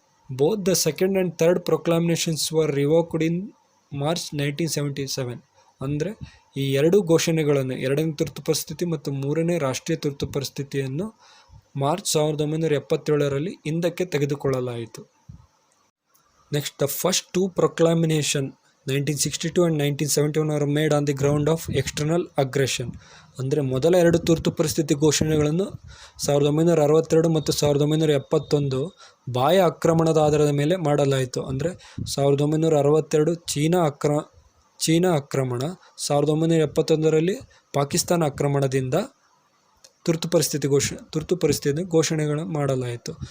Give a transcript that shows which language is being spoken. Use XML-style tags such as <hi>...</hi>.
<en>Both the second and third proclamations were revoked in March 1977.</en> <kn>ಅಂದರೆ ಈ ಎರಡೂ ಘೋಷಣೆಗಳನ್ನು, ಎರಡನೇ ತುರ್ತು ಪರಿಸ್ಥಿತಿ ಮತ್ತು ಮೂರನೇ ರಾಷ್ಟ್ರೀಯ ತುರ್ತು ಪರಿಸ್ಥಿತಿಯನ್ನು ಮಾರ್ಚ್ 1977 ಹಿಂದಕ್ಕೆ ತೆಗೆದುಕೊಳ್ಳಲಾಯಿತು.</kn> <en>Next, the first 2 proclamation 1962 and 1971 are made on the ground of external aggression.</en> <kn>ಅಂದರೆ ಮೊದಲ ಎರಡು ತುರ್ತು ಪರಿಸ್ಥಿತಿ ಘೋಷಣೆಗಳನ್ನು 1962 ಮತ್ತು 1971 ಬಾಹ್ಯ ಆಕ್ರಮಣದ ಆಧಾರದ ಮೇಲೆ ಮಾಡಲಾಯಿತು. ಅಂದರೆ 1962 ಚೀನಾ ಆಕ್ರಮಣ, 1971ರಲ್ಲಿ ಪಾಕಿಸ್ತಾನ ಆಕ್ರಮಣದಿಂದ ತುರ್ತು ಪರಿಸ್ಥಿತಿ ಘೋಷಣೆಗಳನ್ನು ಮಾಡಲಾಯಿತು.</kn>